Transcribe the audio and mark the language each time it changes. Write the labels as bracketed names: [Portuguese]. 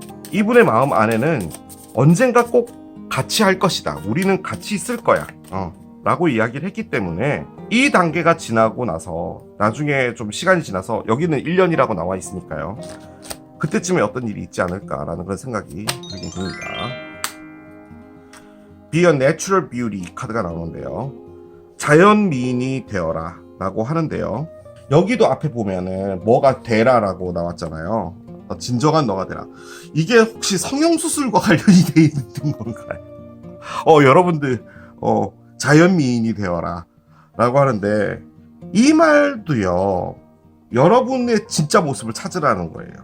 [Korean] 이분의 마음 안에는 언젠가 꼭 같이 할 것이다. 우리는 같이 있을 거야. 라고 이야기를 했기 때문에 이 단계가 지나고 나서 나중에 좀 시간이 지나서 여기는 1년이라고 나와 있으니까요. 그때쯤에 어떤 일이 있지 않을까라는 그런 생각이 들긴 듭니다. [English] Be a natural beauty [Korean] 카드가 나오는데요. 자연 미인이 되어라 라고 하는데요. 여기도 앞에 보면은 뭐가 되라라고 나왔잖아요. 진정한 너가 되라. 이게 혹시 성형수술과 관련이 돼 있는 건가요? 여러분들 자연미인이 되어라 라고 하는데, 이 말도요, 여러분의 진짜 모습을 찾으라는 거예요.